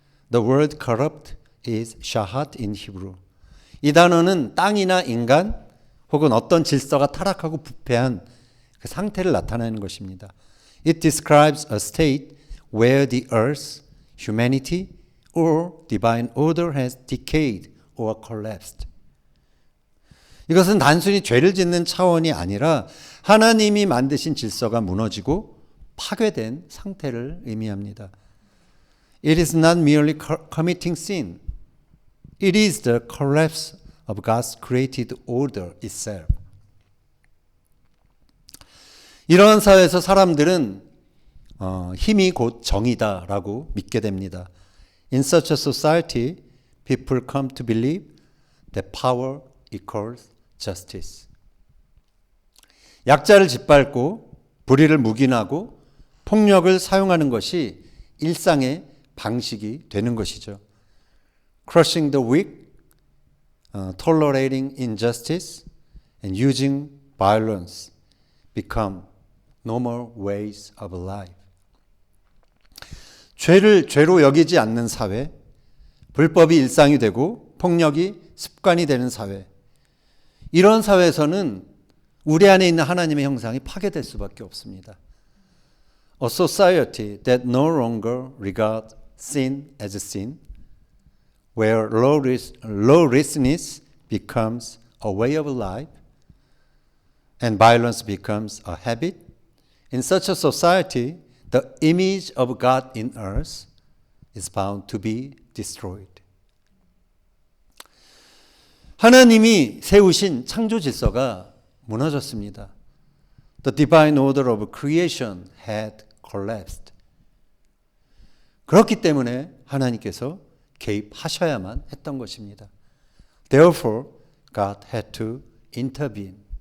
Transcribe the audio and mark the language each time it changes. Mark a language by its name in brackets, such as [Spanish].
[English] The word corrupt is shahat in Hebrew. [Korean] 이 단어는 땅이나 인간 혹은 어떤 질서가 타락하고 부패한 그 상태를 나타내는 것입니다. [English] It describes a state where the earth, humanity, or divine order has decayed or collapsed. [Korean] 이것은 단순히 죄를 짓는 차원이 아니라 하나님이 만드신 질서가 무너지고 파괴된 상태를 의미합니다. [English] It is not merely committing sin. It is the collapse of God's created order itself. [Korean] 이러한 사회에서 사람들은 힘이 곧 정의다라고 믿게 됩니다. [English] In such a society, people come to believe that power equals justice. [Korean] 약자를 짓밟고 불의를 묵인하고 폭력을 사용하는 것이 일상의 방식이 되는 것이죠. [English] Crushing the weak, tolerating injustice, and using violence become normal ways of life. [Korean] 죄를 죄로 여기지 않는 사회, 불법이 일상이 되고 폭력이 습관이 되는 사회. 이런 사회에서는 우리 안에 있는 하나님의 형상이 파괴될 수밖에 없습니다. [English] A society that no longer regards sin as sin, where lawlessness becomes a way of life and violence becomes a habit. In such a society, the image of God in earth is bound to be destroyed. [Korean] 하나님이 세우신 창조 질서가 무너졌습니다. [English] The divine order of creation had collapsed. [Korean] 그렇기 때문에 하나님께서 개입하셔야만 했던 것입니다. [English] Therefore, God had to intervene.